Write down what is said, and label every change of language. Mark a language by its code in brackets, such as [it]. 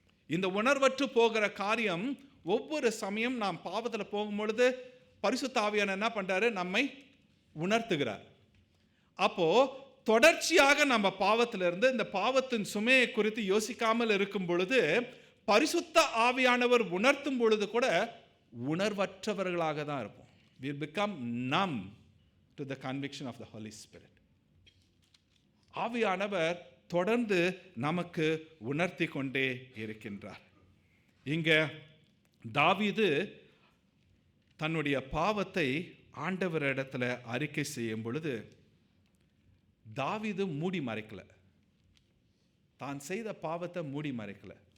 [ta] இந்த உணர்வற்று போகிற காரியம் ஒவ்வொரு சமயம் நாம் பாவத்தில் போகும் பொழுது பரிசுத்த ஆவியானவர் என்ன பண்றாரு, நம்மை உணர்த்துகிறார். அப்போ தொடர்ச்சியாக நம்ம பாவத்திலிருந்து இந்த பாவத்தின் சுமையை குறித்து யோசிக்காமல் இருக்கும் பொழுது பரிசுத்த ஆவியானவர் உணர்த்தும் பொழுது கூட உணர்வற்றவர்களாக தான் இருப்போம். [en] We become numb to the conviction of the Holy Spirit. [ta] ஆவியானவர் தொடர்ந்து நமக்கு உணர்த்தி கொண்டே இருக்கின்றார். இங்க தாவீது தன்னுடைய பாவத்தை ஆண்டவரிடத்துல அறிக்கை செய்யும் பொழுது தாவீது மூடி மறைக்கல, தான் செய்த பாவத்தை மூடி மறைக்கல.